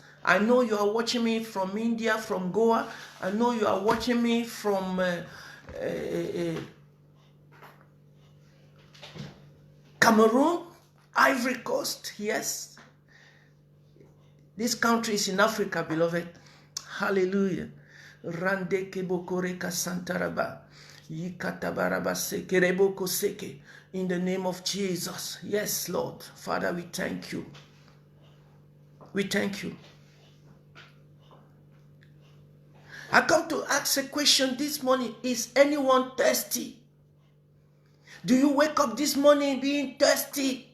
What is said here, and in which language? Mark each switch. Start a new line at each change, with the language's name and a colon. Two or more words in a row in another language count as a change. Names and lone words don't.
English: I know you are watching me from India, from Goa. I know you are watching me from Cameroon, Ivory Coast. Yes. This country is in Africa, beloved. Hallelujah. Rande kebokoreka santaraba. Yikatabaraba sekereboko seke. In the name of Jesus. Yes, Lord. Father, we thank you. We thank you. I come to ask a question this morning. Is anyone thirsty? Do you wake up this morning being thirsty?